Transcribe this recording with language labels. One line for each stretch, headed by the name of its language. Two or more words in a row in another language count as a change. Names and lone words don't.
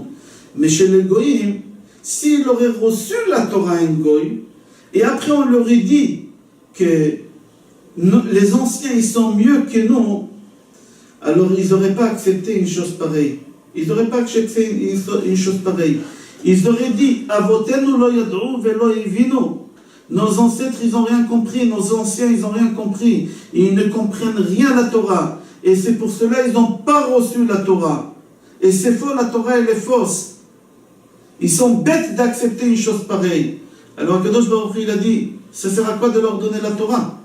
French: Mais chez les Goïms, s'il aurait reçu la Torah un Goïm, et après on leur a dit que les anciens, ils sont mieux que nous, alors ils n'auraient pas accepté une chose pareille. Ils n'auraient pas accepté une chose pareille. Ils auraient dit,
Hebrew: Avotenu lo yad'u velo yevinu.
French: Nos ancêtres, ils n'ont rien compris, nos anciens, ils n'ont rien compris. Ils ne comprennent rien à la Torah. Et c'est pour cela qu'ils n'ont pas reçu la Torah. Et c'est faux, la Torah, elle est fausse. Ils sont bêtes d'accepter une chose pareille. Alors
Hebrew: Kadosh Baruch Hu,
French: il a dit, ça sert à quoi de leur donner la Torah?